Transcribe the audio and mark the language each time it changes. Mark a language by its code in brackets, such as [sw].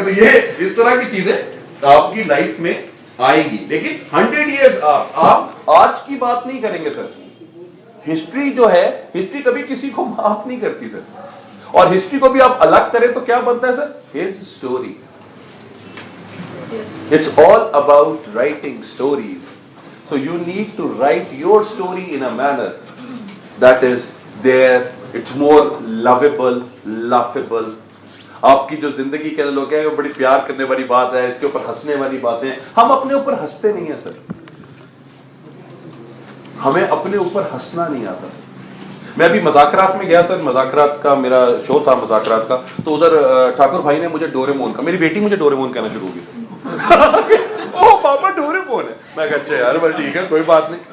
[hi] तो ये इस तरह की चीजें आपकी लाइफ में आएगी, लेकिन 100 ईयर्स आप आज की बात नहीं करेंगे सर। हिस्ट्री जो है, हिस्ट्री कभी किसी को माफ नहीं करती सर, और हिस्ट्री को भी आप अलग करें तो क्या बनता है sir, his story. [en] It's all about writing stories. So you need to write your story in a manner that is there, it's more lovable, laughable. [hi] आपकी जो जिंदगी के लोग हैं वो बड़ी प्यार करने वाली बात है, इसके ऊपर हंसने वाली बातें, हम अपने ऊपर हंसते नहीं है सर, हमें अपने ऊपर हंसना नहीं आता सर। मैं अभी मजाकरात में गया सर, मजाकरात का मेरा शो था मजाकरात का, तो उधर ठाकुर भाई ने मुझे डोरेमोन का, मेरी बेटी मुझे डोरेमोन कहना शुरू हो गई ओ पापा डोरेमोन है, मैं कहा अच्छा यार बस ठीक है कोई बात नहीं।